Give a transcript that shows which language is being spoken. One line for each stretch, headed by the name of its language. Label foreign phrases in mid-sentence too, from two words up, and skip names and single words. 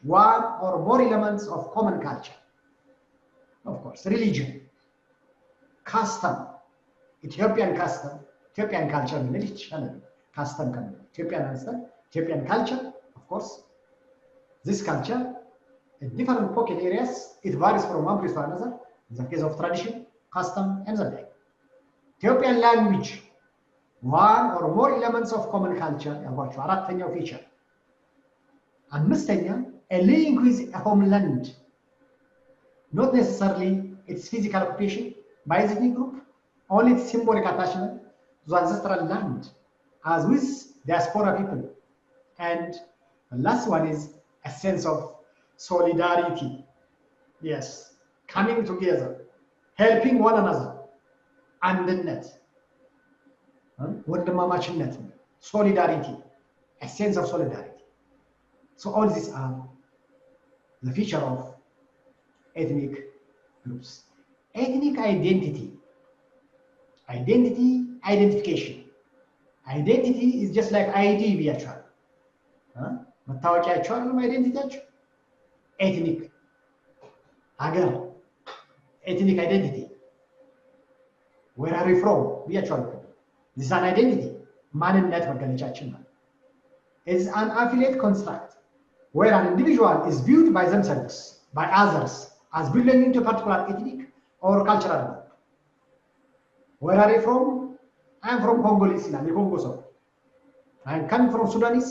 English: One or more elements of common culture. Of course, religion, custom, Ethiopian custom, Ethiopian culture, custom, Ethiopian culture, of course. This culture, in different pocket areas, it varies from one place to another, in the case of tradition, custom, and the like. Ethiopian language, one or more elements of common culture,
Amharic: አራተኛው feature. አምስተኛ,
English: a link with a homeland, not necessarily its physical occupation by the ethnic group, only its symbolic attachment to the ancestral land, as with diaspora people. And the last one is a sense of solidarity. Yes, coming together, helping one another,
Amharic: አንድነት, ወንድማማችነት,
English: solidarity, a sense of solidarity. So all these are the feature of ethnic groups. Ethnic identification. Identity is just like ID ብያቸዋል።
Amharic: መታወቂያቸው አይደለም አይዴንቲቲያቸው።
English: ethnic ሀገር ethnic identity. Where are you from ብያቸዋለሁ። This is an identity,
Amharic: ማንነት መገለጫችን ነው።
English: It is an affiliate construct where an individual is viewed by themselves, by others, as belonging to a particular ethnic or cultural group. Where are you from? I am from Congolese, the Congo ሰው. I am coming from Sudanese.